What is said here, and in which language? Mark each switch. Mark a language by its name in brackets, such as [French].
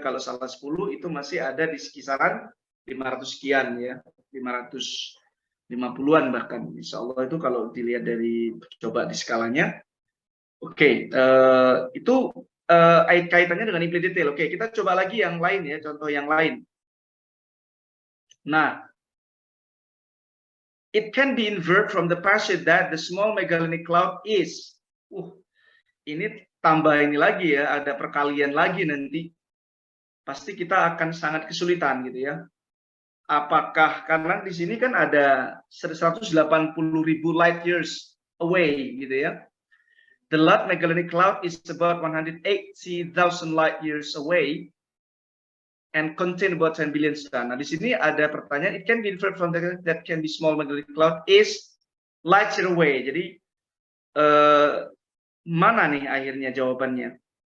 [Indonesian] Kalau salah 10 itu masih ada di kisaran 500 sekian ya. 550-an bahkan. Insya Allah itu kalau dilihat dari coba di skalanya. Oke, itu kaitannya dengan imply detail. Oke, kita coba lagi yang lain ya, contoh yang lain. Nah, [English] it can be inferred from the passage that the small Magellanic Cloud is. [Indonesian] Ini tambah ini lagi ya, ada perkalian lagi nanti. Pasti kita akan sangat kesulitan gitu ya. Apakah karena di sini kan ada 180.000 [English] light years away [Indonesian] gitu ya. [English] The Large Magellanic Cloud is about 180,000 light years away and contain about 10 billion stars. [Indonesian] Nah, di sini ada pertanyaan, [English] it can be inferred from that can be small Magellanic Cloud is light year away. [Indonesian] Jadi mana nih akhirnya jawabannya?